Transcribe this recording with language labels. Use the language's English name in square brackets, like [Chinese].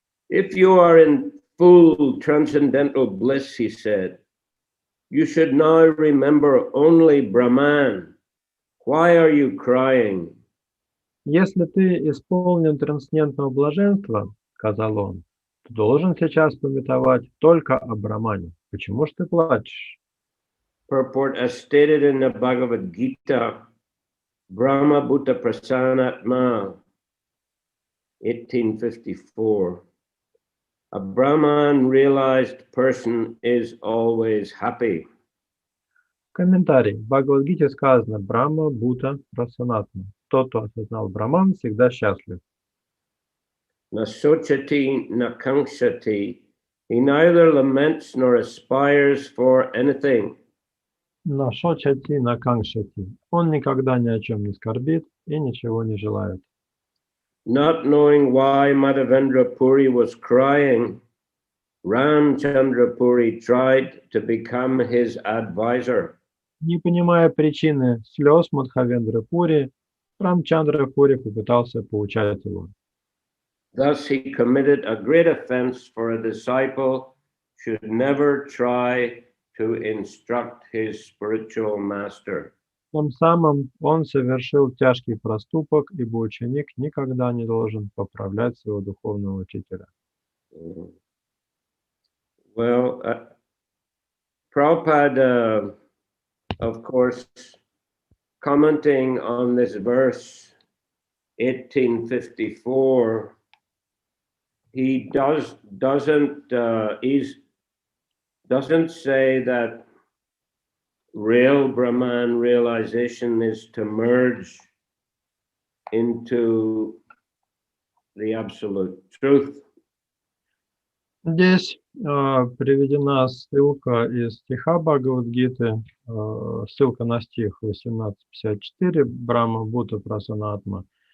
[English] If you are in full transcendental bliss, he said, you should now remember only Brahman. Why are you crying? [Russian] Если ты исполнен трансцендентного блаженства, сказал он, ты должен сейчас памятовать только о Брахмане. Почему ж ты плачешь? [English] Purport as stated in the Bhagavad Gita, [Sanskrit] Brahma Bhuta Prasanatma, [English] 1854. A Brahman realized person is always happy. [Russian] Комментарий. В Бхагавад-гите сказано [Sanskrit] Брахма Бхута Прасанатма. [Russian] Тот, кто осознал Брахман, всегда счастлив. [Sanskrit] Na sochati na kankshati. [English] He neither laments nor aspires for anything. [Sanskrit] На шочати, на кангшати. [Russian] Он никогда ни о чем не скорбит и ничего не желает. [English] Not knowing why Madhavendra Puri was crying, Ramchandra Puri tried to become his advisor. [Russian] Не понимая причины слез Мадхавендры Пури, Рамчандра Пури попытался поучать его. [English] Thus he committed a great offense, for a disciple should never try to instruct his spiritual master. [Russian] Тем самым он совершил тяжкий проступок, ибо ученик никогда не должен поправлять своего духовного учителя. [English] Well, Prabhupada, of course, commenting on this verse, 1854, he doesn't say that real Brahman realization is to merge into the absolute truth. [Russian] Здесь приведена ссылка из стиха Бхагавад-гиты, ссылка на стих 1854 [Sanskrit] Брахма Бхута Прасанатма.